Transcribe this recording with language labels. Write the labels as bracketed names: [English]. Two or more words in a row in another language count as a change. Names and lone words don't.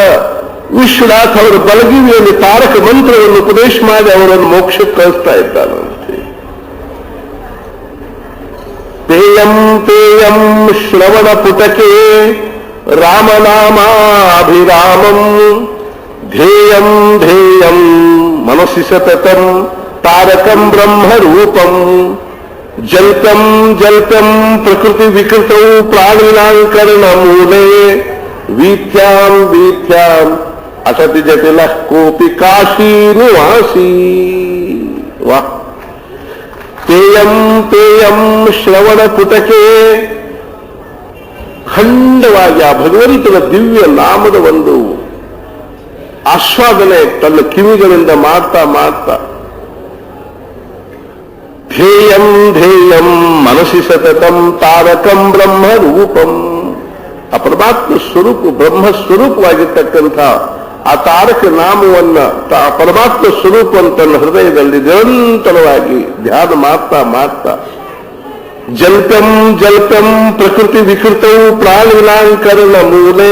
[Kannada] ವಿಶ್ವನಾಥ್ ಅವರ ಬಲಗಿವಿಯಲ್ಲಿ ತಾರಕ ಮಂತ್ರವನ್ನು ಉಪದೇಶ ಮಾಡಿ ಅವರನ್ನು ಮೋಕ್ಷಕ್ಕೆ ಕಳಿಸ್ತಾ ಇದ್ದಾನಂತೆ. [Sanskrit] ತೇಯಂ ಶ್ರವಣ ಪುಟಕೆ ರಾಮನಾಮಾಭಿರಾಮಂ ಧ್ಯೇಯಂ ಮನಸ್ಸಿ ಸತತಂ ತಾರಕಂ ಬ್ರಹ್ಮರೂಪಂ ಜಲ್ಪಂ ಪ್ರಕೃತಿ ವಿಕೃತೌ ಪ್ರಾಣಿನಾಂಕರಣ ಮೂಲೆ ವೀಥ್ಯಾಂ ಅಸತಿ ಜಟಿಲ ಕೋಪಿ ಕಾಶಿ ನಿವಾಸಿ. ವಾ ತೇಯಂ ಶ್ರವಣ ಪುಟಕೆ. [Kannada] ಖಂಡವಾಗಿ ಆ ಭಗವಂತನ ದಿವ್ಯ ನಾಮದ ಒಂದು ಆಸ್ವಾದನೆ ತನ್ನ ಕಿವಿಗಳಿಂದ ಮಾಡ್ತಾ [Sanskrit] ಧ್ಯೇಯಂ ಮನಸ್ಸಿ ಸತತಂ ತಾರಕಂ ಬ್ರಹ್ಮ ರೂಪಂ. [Kannada] ಆ ಪರಮಾತ್ಮ ಸ್ವರೂಪ ಬ್ರಹ್ಮಸ್ವರೂಪವಾಗಿರ್ತಕ್ಕಂಥ ಆ ತಾರಕ ನಾಮವನ್ನ ಪರಮಾತ್ಮ ಸ್ವರೂಪವನ್ನು ತನ್ನ ಹೃದಯದಲ್ಲಿ ನಿರಂತರವಾಗಿ ಧ್ಯಾನ ಮಾಡ್ತಾ [Sanskrit] ಜಲ್ಪಂ ಪ್ರಕೃತಿ ವಿಕೃತವು ಪ್ರಾಣಿನಾಂಕರಣ ಮೂಲೆ.